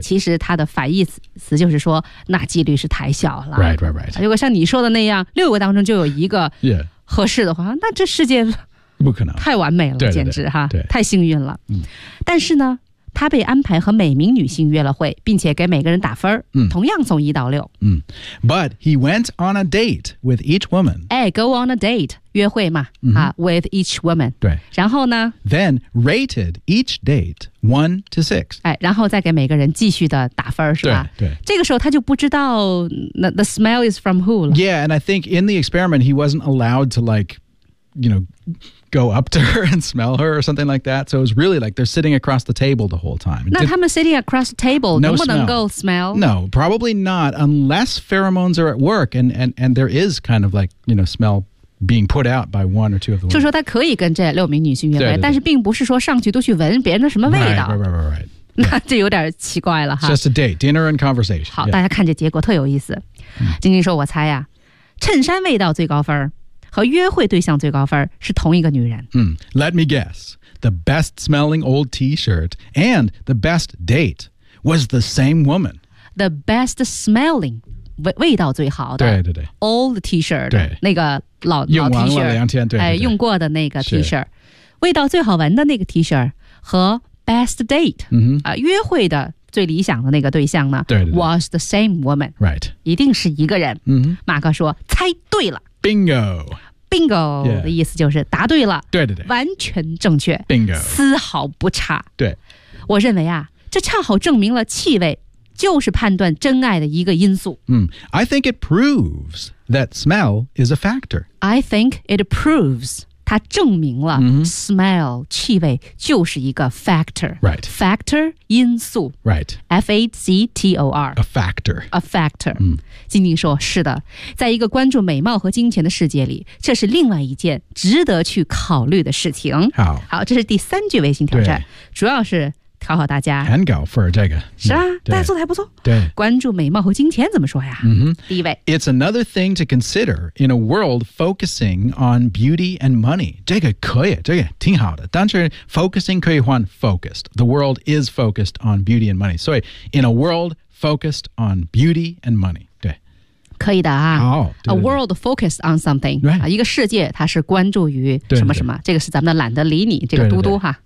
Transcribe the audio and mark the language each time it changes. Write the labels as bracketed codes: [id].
[zh] 其实他的反义词就是说，那几率是太小了。 [en] Right, right, right. [zh] 如果像你说的那样，六个当中就有一个合适的话，那这世界不可能太完美了，对对对，简直哈，对，太幸运了。嗯。但是呢，他被安排和每名女性约了会，并且给每个人打分，同样从一到六。嗯。 [en] But he went on a date with each woman. [zh] 哎 ， [en] go on a date， [zh] 约会嘛，啊 ， [en] with each woman。 [zh] 对。然后呢 [en] ？Then rated each date 1 to 6。 [zh] 哎，然后再给每个人继续的打分，是吧？对。对。这个时候他就不知道 [en] the smell is from who [zh] 了。 [en] Yeah, and I think in the experiment he wasn't allowed to like, you know. Go up to her and smell her or something like that. So it was really like they're sitting across the table the whole time. 那他们 sitting across the table, [zh] 能不能够 smell? [en] No, probably not unless pheromones are at work and there is kind of like, you know, smell being put out by one or two of the women. [zh] 就说他可以跟这六名女性约会，对对对，但是并不是说上去都去闻别人的什么味道。 [en] Right, right, right, right, right. [zh] 那这有点奇怪了哈。 [en] Just a date, dinner and conversation. [zh] 好，大家看这结果特有意思。晶晶说我猜呀，衬衫味道最高分和约会对象最高分是同一个女人。 [en] Let me guess. The best smelling old t-shirt and the best date was the same woman. The best smelling, [zh] 味道最好的。对对对。 [en] Old t-shirt, [zh] 对那个 老 t-shirt。用完了两天，对对对。用过的那个 t-shirt。味道最好闻的那个 t-shirt 和 [en] best date,、 [zh] 约会的最理想的那个对象呢，对对对 [en] ,was the same woman. Right. [zh] 一定是一个人。马克说猜对了。 [en] Bingo. [zh] Bingo 的意思就是答对了。对对对。完全正确。 [en] Bingo. [zh] 丝毫不差。对。我认为啊，这恰好证明了气味就是判断真爱的一个因素。 [en] I think it proves that smell is a factor. I think it proves, [zh] 它证明了、 [en] smell, [zh] 气味就是一个 [en] factor. Right. Factor, [zh] 因素。 [en] Right. F-A-C-T-O-R. A factor. A factor. [zh] 晶晶说是的，在一个关注美貌和金钱的世界里，这是另外一件值得去考虑的事情。好，好，这是第三句微信挑战，主要是考考大家。很高分这个。是啊，大家做的还不错。对。关注美貌和金钱怎么说呀？第一位。 [en] It's another thing to consider in a world focusing on beauty and money. [zh] 这个可以，这个挺好的。但是 focusing 可以换 focused. [en] The world is focused on beauty and money. [zh] 所以 [en] in a world focused on beauty and money. [zh] 可以的啊、 oh, 对对对 [en] ，A world focused on something，、 right. [zh] 啊、一个世界它是关注于什么什么，对对对，这个是咱们的懒得理你这个嘟嘟哈，